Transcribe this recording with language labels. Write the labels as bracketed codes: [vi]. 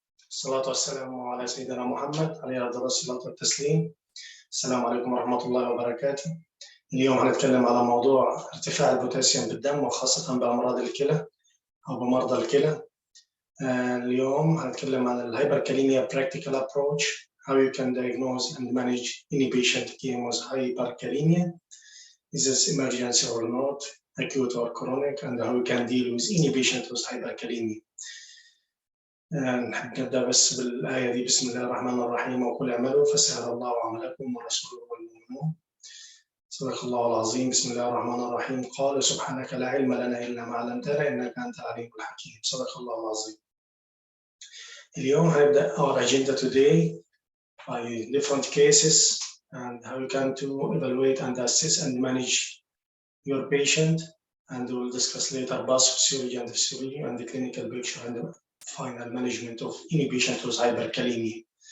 [ar] الصلاة والسلام على سيدنا محمد عليه أفضل الصلاة والتسليم. السلام عليكم ورحمة الله وبركاته. اليوم هنتكلم على موضوع ارتفاع البوتاسيوم بالدم وخاصة بأمراض الكلى أو بمرضى الكلى. اليوم هنتكلم عن الهايبركاليميا [en] practical approach, how you can diagnose and manage any patient came with hyperkalemia. Is this emergency or not, acute or chronic, and how you can deal with any patient with hyperkalemia. [ar] نحب نبدأ بس بالآية دي. بسم الله الرحمن الرحيم. وقل اعملوا فسهل الله عملكم ورسوله والمؤمنون. صدق الله العظيم. بسم الله الرحمن الرحيم. قال سبحانك لا علم لنا إلا ما علمتنا إنك أنت العليم الحكيم. صدق الله العظيم. اليوم هنبدأ [en] our agenda today by different cases and how you can to evaluate and assess and manage your patient, and we will discuss later pathophysiology and physiology and the clinical picture and the final management of any patient with hyperkalemia.